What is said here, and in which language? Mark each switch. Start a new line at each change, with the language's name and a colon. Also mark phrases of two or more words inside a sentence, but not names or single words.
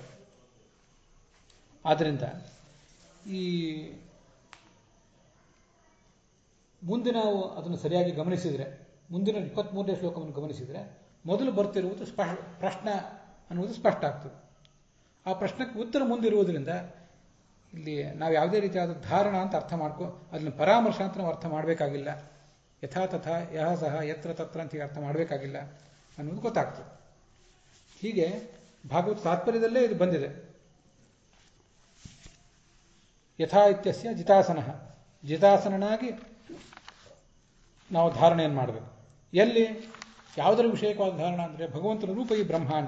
Kannada: ಆದ್ದರಿಂದ ಈ ಮುಂದೆ ನಾವು ಅದನ್ನು ಸರಿಯಾಗಿ ಗಮನಿಸಿದರೆ, ಮುಂದಿನ 23ನೇ ಶ್ಲೋಕವನ್ನು ಗಮನಿಸಿದರೆ ಮೊದಲು ಬರ್ತಿರುವುದು ಪ್ರಶ್ನ ಅನ್ನುವುದು ಸ್ಪಷ್ಟ ಆಗ್ತದೆ. ಆ ಪ್ರಶ್ನೆಗೆ ಉತ್ತರ ಮುಂದಿರುವುದರಿಂದ ಇಲ್ಲಿ ನಾವು ಯಾವುದೇ ರೀತಿಯಾದ ಧಾರಣ ಅಂತ ಅರ್ಥ ಅದನ್ನು ಪರಾಮರ್ಶ ಅಂತ ನಾವು ಅರ್ಥ ಮಾಡಬೇಕಾಗಿಲ್ಲ.
Sanskrit: ಯಥಾ ತಥಾ ಯಹ ಸಹ ಯತ್ರ ತತ್ರ
Kannada: ಅಂತ ಅರ್ಥ ಮಾಡಬೇಕಾಗಿಲ್ಲ ಅನ್ನೋದು ಗೊತ್ತಾಗ್ತದೆ. ಹೀಗೆ ಭಾಗವತ ತಾತ್ಪರ್ಯದಲ್ಲೇ ಇದು ಬಂದಿದೆ.
Sanskrit: ಯಥಾ ಇತ್ಯಸ್ಯ ಜಿತಾಸನಃ,
Kannada: ಜಿತಾಸನನಾಗಿ ನಾವು ಧಾರಣೆಯನ್ನು ಮಾಡಬೇಕು. ಎಲ್ಲಿ ಯಾವುದರ ವಿಷಯಕವಾದ ಧಾರಣ ಅಂದರೆ ಭಗವಂತನ ರೂಪ ಈ ಬ್ರಹ್ಮಾಂಡ.